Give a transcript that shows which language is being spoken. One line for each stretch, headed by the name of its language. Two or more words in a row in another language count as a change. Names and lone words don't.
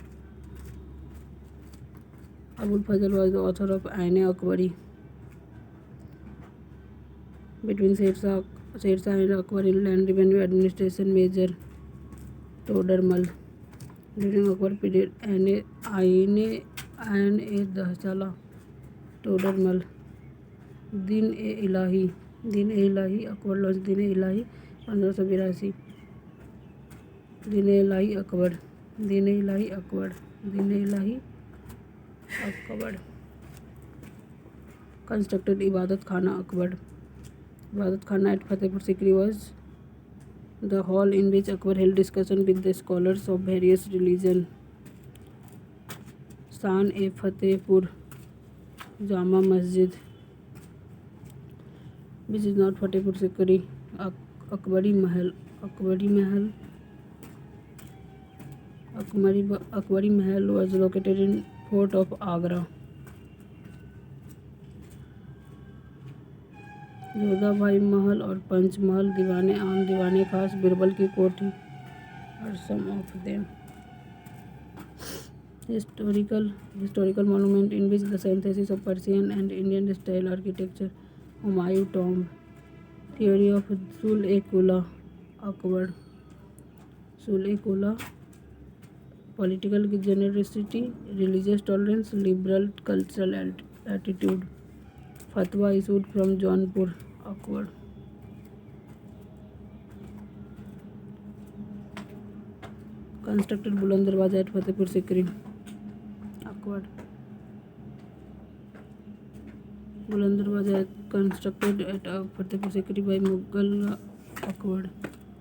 English: Abul Fazl was the author of Ain-e-Akbari. Between Sher Shah and Akbar in land revenue administration measure Todar Mal. During Akbar period, Ain-e-Dahsala, Todar Mal. Din-e-Ilahi, Akbar launched Din-e-Ilahi 1582. Din-e-Ilahi Akbar. Constructed Ibadat Khana Akbar. Ibadat Khana at Fatehpur Sikri was the hall in which Akbar held discussion with the scholars of various religions. Shan-e-Fatehpur Jama Masjid, which is not Fatehpur Sikri. Akbari Mahal was located in Fort of Agra. जोधा भाई महल और पंच महल, दीवाने आम, दीवाने खास, बिरबल की कोठी are some of them. Historical monument in which the synthesis of Persian and Indian style architecture. Humayun tomb. Theory of Sul-e-Qula Akbar. Sul-e-Qula, political generosity, religious tolerance, liberal cultural attitude. Fatwa issued from Jaunpur Akbar. Constructed Buland Darwaza at Fatehpur Sikri Akbar. Buland Darwaza constructed at Fatehpur Sikri by Mughal Akbar.